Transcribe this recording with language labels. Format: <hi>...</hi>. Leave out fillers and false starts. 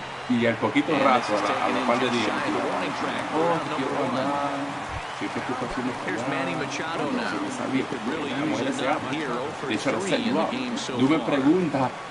<es>Y al poquito rato, a los par de días, quiero hablar.</es> <en>Here's Manny Machado now.</en> <es>La mujer se ama. De hecho, lo sé, tú me preguntas.</es>